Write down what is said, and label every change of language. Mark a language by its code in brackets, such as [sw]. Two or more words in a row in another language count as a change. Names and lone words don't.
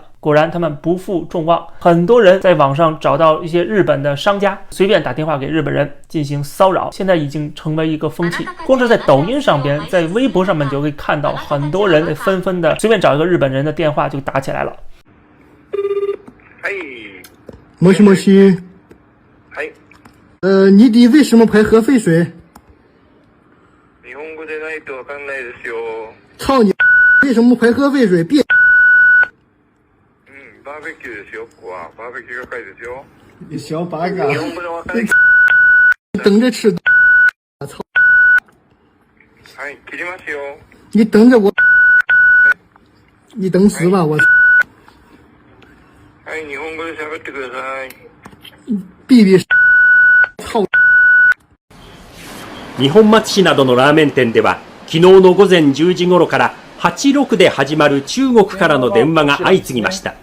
[zh] 果然他们不负众望，很多人在网上找到一些日本的商家，随便打电话给日本人进行骚扰，现在已经成为一个风气。光是在抖音上边，在微博上面就可以看到很多人纷纷的随便找一个日本人的电话就打起来了。 [ja] もしもし。 [zh] 你弟为什么排核废水？ [ja] 日本語でないとわかんないですよ。 [zh] 操你！为什么排核废水？别！ [ja] バーベキューですよ。ここはバーベキュー係ですよ。 [zh] 你小八嘎！ [ja] 日本語でわかんない。 [zh] 等着吃！操！ [ja] はい、切りますよ。 [zh] 你等着我！你等死吧！我！ [ja] はい、日本語で喋ってください。 [zh] 闭闭！操！ [ja] 二本松市などのラーメン店では昨日の午前10時頃から86で始まる中国からの電話が相次ぎました。